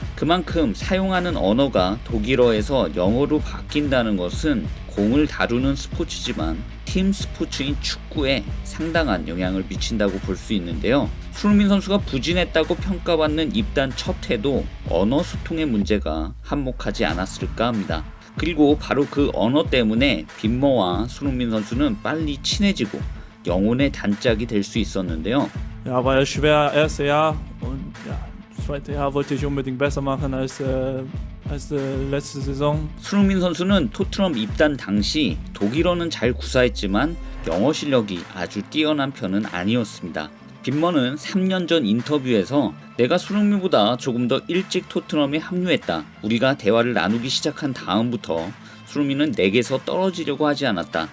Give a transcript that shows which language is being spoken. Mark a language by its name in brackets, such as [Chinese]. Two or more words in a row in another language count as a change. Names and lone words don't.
[Korean] 그만큼 사용하는 언어가 독일어에서 영어로 바뀐다는 것은 공을 다루는 스포츠지만 팀 스포츠인 축구에 상당한 영향을 미친다고 볼 수 있는데요. 손흥민 선수가 부진했다고 평가받는 입단 첫 해도 언어 소통의 문제가 한몫하지 않았을까 합니다. 그리고 바로 그 언어 때문에 빈머와 손흥민 선수는 빨리 친해지고 영혼의 단짝이 될 수 있었는데요. [German] Ja, war ja schwer, erste Jahr und ja, zweite Jahr wollte ich unbedingt besser machen als letzte Saison. [Korean] 손흥민 선수는 토트넘 입단 당시 독일어는 잘 구사했지만 영어 실력이 아주 뛰어난 편은 아니었습니다. 빈머는 3년 전 인터뷰에서 내가 손흥민보다 조금 더 일찍 토트넘에 합류했다. 우리가 대화를 나누기 시작한 다음부터 손흥민은 내게서 떨어지려고 하지 않았다.